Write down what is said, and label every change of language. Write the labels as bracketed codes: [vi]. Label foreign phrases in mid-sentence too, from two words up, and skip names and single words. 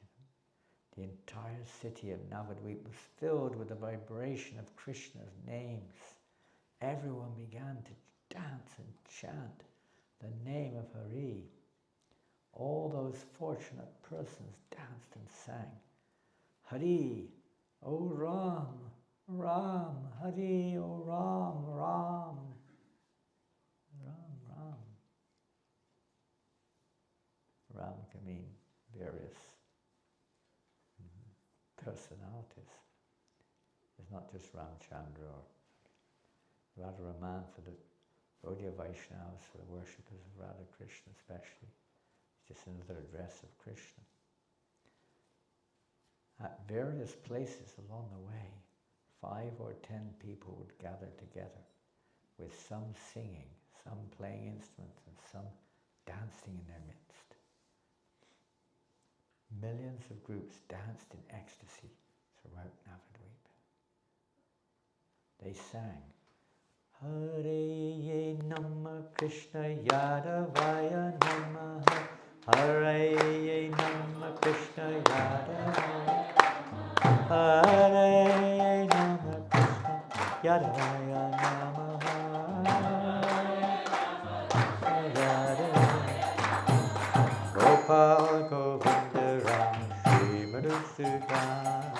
[en] The entire city of Navadvip was filled with the vibration of Krishna's names. Everyone began to dance and chant the name of Hari. All those fortunate persons danced and sang, Hari, O Ram, Ram, Hari, O Ram, Ram, Ram, Ram. Ram can mean various personalities. It's not just Ramchandra or Radharaman for the Gaudiya Vaishnavas, for the worshippers of Radha Krishna especially. It's just another address of Krishna. At various places along the way, 5 or 10 people would gather together, with some singing, some playing instruments, and some dancing in their midst. Millions of groups danced in ecstasy throughout Navadvip. They sang, [sa] Hare Nama Krishna Yadavaya Namaha, Hare Nama Krishna Yadavaya, Hare Nama Krishna Yadavaya Namaha, Yadavaya, Gopal Govinda Ram Shri Madhusudan,